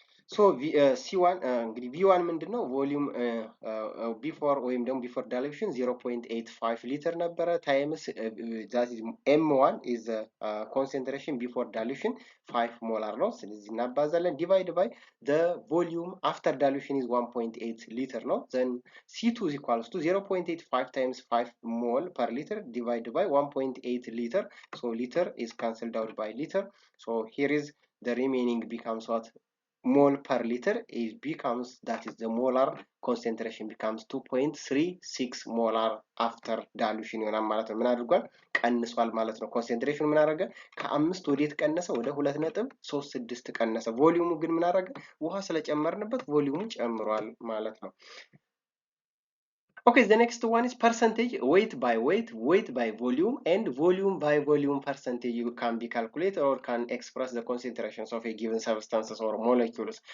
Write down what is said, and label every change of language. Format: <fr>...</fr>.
<en>ሶ C1 እንግዲህ V1 ምንድነው ቮሊዩም ቢፎር ወይም ደግሞ ቢፎር ዳይሉሽን 0.85</en> <am>ሊትር ነበረ</am> <en>ታይምስ that is M1 is the concentration before dilution 5</en> <am>ሞላር ነው። ስለዚህ እናባዛለን</am> <en>ዲቫይድ ባይ the volume after dilution is 1.8</en> <am>ሊትር ነው።</am> <en>then C2 is equals to 0.85 times 5 mole per liter divided by 1.8 liter. So liter is cancelled out by liter. So here is the remaining becomes what? Mole per liter is becomes, that is the molar concentration becomes 2.36 molar after dilution</en> <am>ይሆናል ማለት ነው። ምን አድርጓል? ቀንሷል ማለት ነው። ኮንሰንትሬሽኑ ምን አደረገ? ከ5 ወዴት ቀነሰ? ወደ 2.36 ቀነሰ። ቮሊዩሙ ግን ምን አደረገ? ውሃ ስለጨመርንበት ቮሊዩሙ ጨምሯል ማለት ነው።</am> <en>Okay, the next one is percentage, weight by volume, and volume by volume percentage you can be calculated or can express the concentrations of a given substances or molecules.</en>